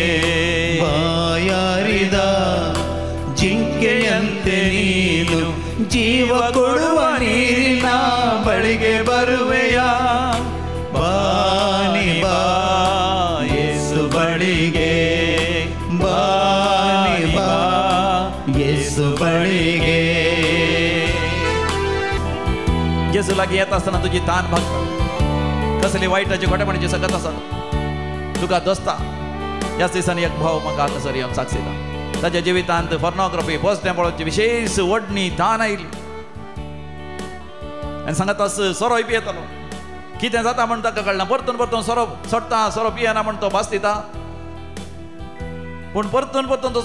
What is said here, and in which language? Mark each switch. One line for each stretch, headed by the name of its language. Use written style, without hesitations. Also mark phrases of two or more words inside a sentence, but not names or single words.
Kannada: ಬಾಯಾರಿದ ಜಿಂಕೆಯಂತೆ ನೀನು ಜೀವ ಕೊಡುವ ನೀರಿನ ಬಳಿಗೆ ಬರುವೆಯಾ ಬಾನಿ ಬಾ ಯೇಸು ಬಳಿಗೆ ಬಾನಿ ಬಾ ಯೇಸು ಬಳಿಗೆ
Konkani: येसू लागी येता आसतना तुजी तान भागता कसली वायटाची खोटेपणाची सकत आसा तुका दोस्ता ह्याच दिसांनी एक भाव म्हाका हांगासर येवन साक्षीता ताच्या जिवितांत फॉर्नोग्राफी पोस्टें पळोवची विशेष व्हडणी तान आयली आनी सांगत आस सोरो पियेतालो कितें जाता म्हण ताका कळना परतून सोरो सोडटा सोरो पियेना म्हण तो भास दिता पूण परतून तो